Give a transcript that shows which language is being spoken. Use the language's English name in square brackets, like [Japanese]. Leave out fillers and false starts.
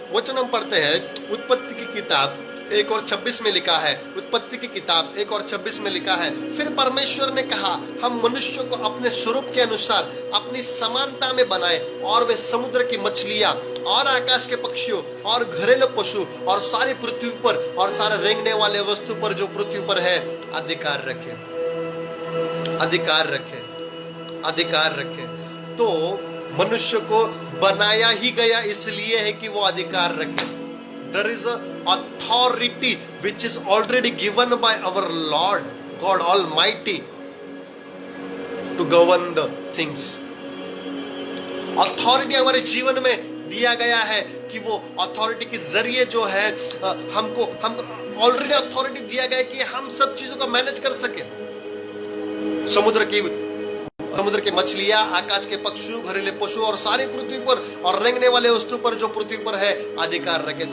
[Hindi] वचन हम पढ़ते हैं उत्पत्ति की किताब 1 और 26 में लिखा है, उत्पत्ति की किताब 1 और 26 में लिखा है, फिर परमेश्वर ने कहा हम मनुष्य को अपने स्वरूप के अनुसार अपनी समानता में बनाए और वे समुद्र की मछलियां और आकाश के पक्षियों और घरेलू पशु और सारी पृथ्वी पर और सारे रेंगने वाले वस्तु पर जो पृथ्वी पर है अधिकार रखे, अधिकार रखे, अधिकार रखे। तो मनुष्य को बनाया ही गया इसलिए है कि वो अधिकार रखे। [English] There is a authority which is already given by our Lord God Almighty to govern the things. [Hindi] Authority हमारे जीवन में दिया गया है कि वो अथॉरिटी के जरिए जो है हमको ऑलरेडी अथॉरिटी दिया गया है कि हम सब चीजों को मैनेज कर सके। समुद्र की मछलियां, आकाश के पक्षी, घरेलू पशु और सारी पृथ्वी पर और रेंगने वाले वस्तु पर जो पृथ्वी पर है अधिकार रखे।